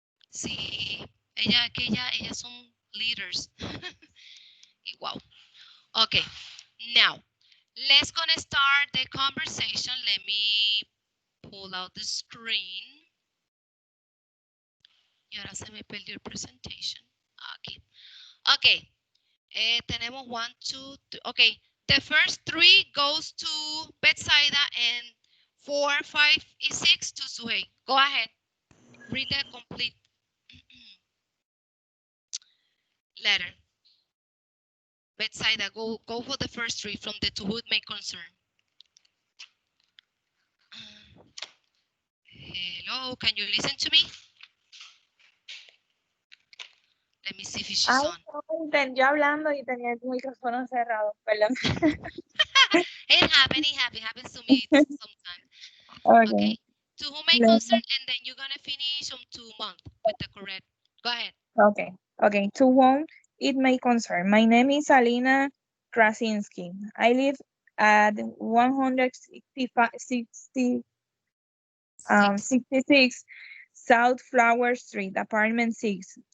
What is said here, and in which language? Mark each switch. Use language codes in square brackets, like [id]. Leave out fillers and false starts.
[es] Sí, ellas son leaders. Y wow. [en] Okay, now let's gonna start the conversation. Let me pull out the screen. [es] Y ahora se me perdió el presentation. Aquí. Okay. Tenemos 1, 2, 3. Okay. [en] The first 3 goes to Betsaida and 4, 5, and 6 to Suhey. Go ahead. Read the complete letter. Betsaida, go for the first 3 from the to whom it may concern. Hello, can you listen to me? Let me see if she's Ay, on. [es] no, yo hablando y tenía el micrófono cerrado, perdón. [en] It happens to me sometimes. Okay. Okay. To whom may concern, and then you're gonna finish on 2 months with the correct. Go ahead. Okay. To whom it may concern. My name is Alina Krasinski. I live at 66 South Flower Street, apartment 6.